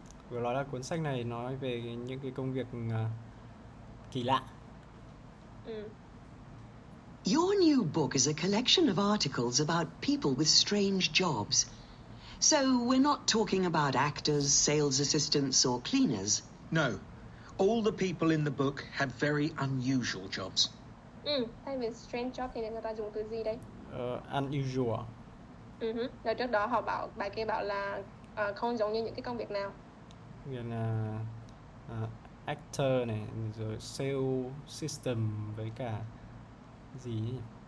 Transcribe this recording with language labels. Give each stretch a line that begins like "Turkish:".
Vietnamese: Vừa nói là cuốn sách này nói về những cái công việc kỳ lạ.
English: Your new book is a collection of articles about people with strange jobs. So we're not talking about actors, sales assistants, or cleaners. No. All the people in the book have very unusual jobs.
Vietnamese: Thay vì strange job thì người ta dùng từ gì đây?
English: Unusual.
Vietnamese: Rồi trước đó bài kia bảo là không giống như những cái công việc nào? Như là actor này, rồi sale system với cả gì nhỉ?